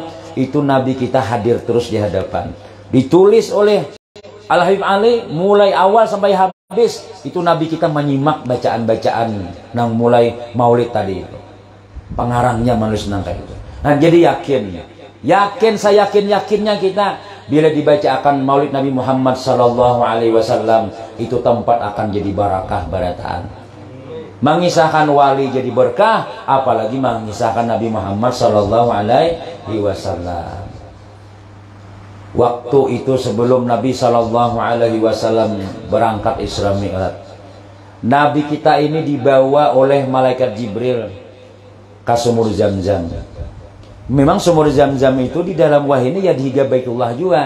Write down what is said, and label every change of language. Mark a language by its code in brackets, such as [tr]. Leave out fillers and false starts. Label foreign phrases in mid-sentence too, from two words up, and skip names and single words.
[bjn] Itu Nabi kita hadir terus di hadapan. Ditulis oleh Al-Habib Ali mulai awal sampai habis. Itu Nabi kita menyimak bacaan-bacaan nang mulai maulid tadi itu. Pengarangnya menulis nang kayak itu. Nah, jadi yakin saya yakinnya kita bila dibacakan maulid Nabi Muhammad [ar] صلى الله عليه وسلم [bjn] itu tempat akan jadi barakah barataan. Mengisahkan wali jadi berkah, apalagi mengisahkan Nabi Muhammad [ar] صلى الله عليه وسلم. [bjn] Waktu itu sebelum Nabi [ar] صلى الله عليه وسلم [bjn] berangkat Isra Mi'raj, Nabi kita ini dibawa oleh malaikat Jibril ke sumur Zam-Zam. Memang sumur Zam-Zam itu di dalam wahyu ini ya dihiga Baitullah juga.